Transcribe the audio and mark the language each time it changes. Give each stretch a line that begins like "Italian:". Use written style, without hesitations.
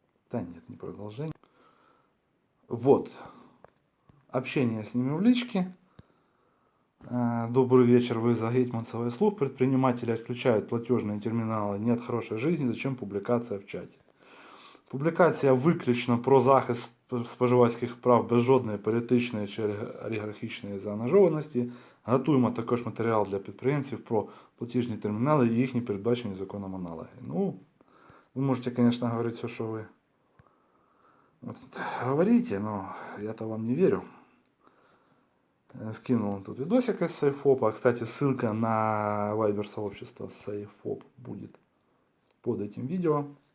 Russian: Да нет, не продолжение. Вот. Общение с ними в личке. Добрый вечер, вы за Гетманцева и слух. Предприниматели отключают платежные терминали. Нет хорошей жизни, зачем публикация в чаті?
Ukrainian: Публікація виключно про захист споживацьких прав без жодної політичної чи олігархічної заангажованості. Готуємо також матеріал для підприємців про платіжні термінали і їхні передбачені законом аналоги.
Russian: Ну, вы можете, конечно, говорить все, что вы вот, говорите, но я-то вам не верю. Скинул тут видосик из Сейфопа. Кстати, ссылка на вайбер сообщество Сейфоп будет под этим видео.